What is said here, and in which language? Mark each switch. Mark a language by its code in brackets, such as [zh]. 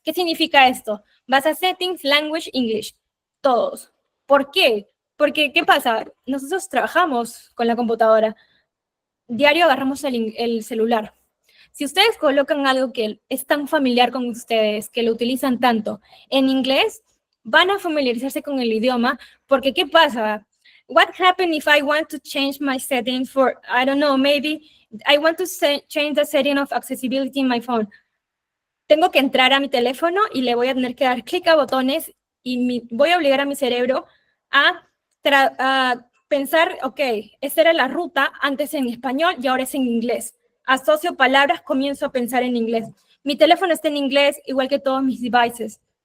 [es] ¿Qué significa esto? Vas a Settings, Language, English. Todos. ¿Por qué? Porque, ¿qué pasa? Nosotros trabajamos con la computadora. Diario agarramos el celular. Si ustedes colocan algo que es tan familiar con ustedes, que lo utilizan tanto en inglés, van a familiarizarse con el idioma, porque ¿qué pasa? [en] What happens if I want to change my settings for, I don't know, maybe I want to change the setting of accessibility in my phone? [es] Tengo que entrar a mi teléfono y le voy a tener que dar clic a botones y voy a obligar a mi cerebro a pensar, ok, esta era la ruta antes en español y ahora es en inglés. Asocio palabras, comienzo a pensar en inglés. Mi teléfono está en inglés, igual que todos mis devices.